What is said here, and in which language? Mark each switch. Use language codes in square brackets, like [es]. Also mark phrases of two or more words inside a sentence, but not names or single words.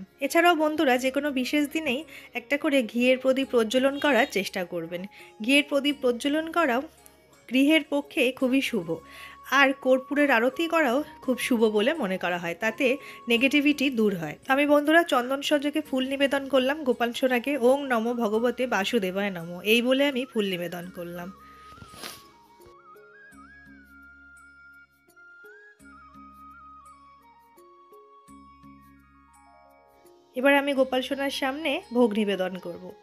[bn] এছাড়াও বন্ধুরা, যে কোনো বিশেষ দিনেই একটা করে ঘিয়ের প্রদীপ প্রজ্বলন করার চেষ্টা করবেন। ঘিয়ের প্রদীপ প্রজ্বলন করাও গৃহের পক্ষে খুবই শুভ। আর কর্পূরের আরতি করাও খুব শুভ বলে মনে করা হয়, তাতে নেগেটিভিটি দূর হয়। আমি বন্ধুরা চন্দন সহযোগে ফুল নিবেদন করলাম গোপাল সোনাকে। [sa] ওং নমো ভগবতে বাসুদেবায় নমঃ, [bn] এই বলে আমি ফুল নিবেদন করলাম। এবার আমি গোপাল সোনার সামনে ভোগ নিবেদন করব।